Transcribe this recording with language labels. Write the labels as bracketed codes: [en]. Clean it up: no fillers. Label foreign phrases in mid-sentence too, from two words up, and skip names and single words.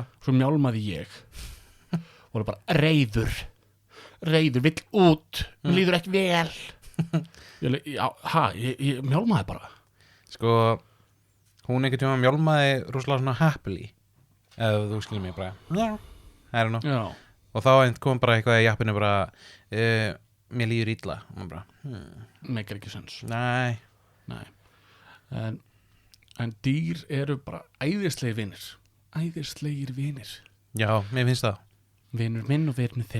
[is] Svo mjálmaði ég. Og það bara reiður, vill út, líður ekki vel. Ég mjálmaði bara. Sko, hún einhvern tíma mjálmaði rosalega svona happily. Eða þú skilur mig bara. Já. [en] I don't know. [is] Já. Og þá kom bara eitthvað í appinu bara mér líður illa. Og maður bara, Meikar ekki sens. Nei. En dýr eru bara æðislegir vinir. Já, mér finnst það. Vinur minn og vinur þinn.